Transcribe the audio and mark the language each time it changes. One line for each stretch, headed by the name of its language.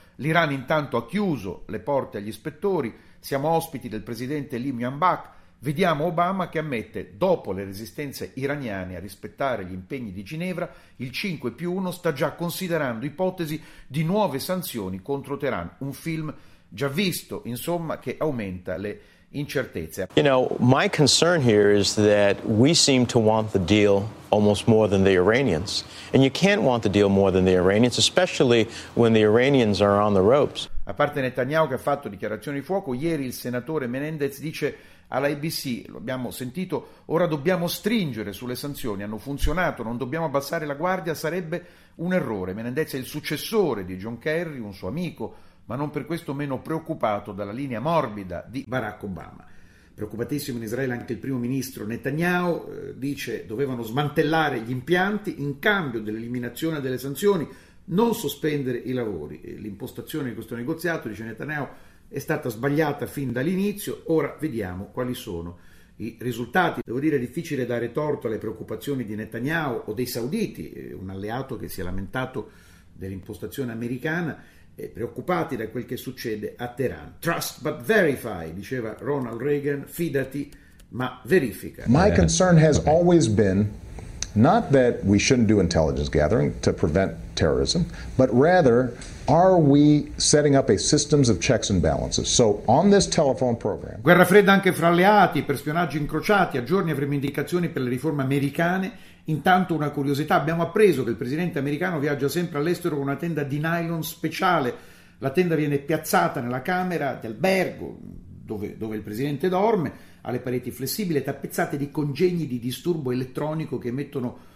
Italian: L'Iran intanto ha chiuso le porte agli ispettori, siamo ospiti del presidente Lee Myung-bak. Vediamo Obama che ammette, dopo le resistenze iraniane a rispettare gli impegni di Ginevra, il 5+1 sta già considerando ipotesi di nuove sanzioni contro Teheran. Un film già visto, insomma, che aumenta le incertezze.
English: You know, my concern here is that we seem to want the deal almost more than the Iranians. And you can't want the deal more than the Iranians, especially when the Iranians are on the ropes.
Italian: A parte Netanyahu che ha fatto dichiarazioni di fuoco, ieri il senatore Menendez dice alla ABC, lo abbiamo sentito, ora dobbiamo stringere sulle sanzioni, hanno funzionato, non dobbiamo abbassare la guardia, sarebbe un errore. Menendez è il successore di John Kerry, un suo amico, ma non per questo meno preoccupato dalla linea morbida di Barack Obama. Preoccupatissimo in Israele anche il primo ministro Netanyahu, dice dovevano smantellare gli impianti in cambio dell'eliminazione delle sanzioni, non sospendere i lavori. L'impostazione di questo negoziato, dice Netanyahu, è stata sbagliata fin dall'inizio, ora vediamo quali sono i risultati. Devo dire, è difficile dare torto alle preoccupazioni di Netanyahu o dei sauditi, un alleato che si è lamentato dell'impostazione americana, preoccupati da quel che succede a Teheran.
English: Trust but verify,
Italian: diceva Ronald Reagan, fidati ma verifica.
English: My concern has always been not that we shouldn't do intelligence gathering to prevent terrorism, but rather are we setting up a systems of checks and balances? So on this telephone program.
Italian: Guerra fredda anche fra alleati per spionaggi incrociati, a giorni avremo indicazioni per le riforme americane. Intanto una curiosità, abbiamo appreso che il presidente americano viaggia sempre all'estero con una tenda di nylon speciale. La tenda viene piazzata nella camera d'albergo dove il presidente dorme, alle pareti flessibili tappezzate di congegni di disturbo elettronico che emettono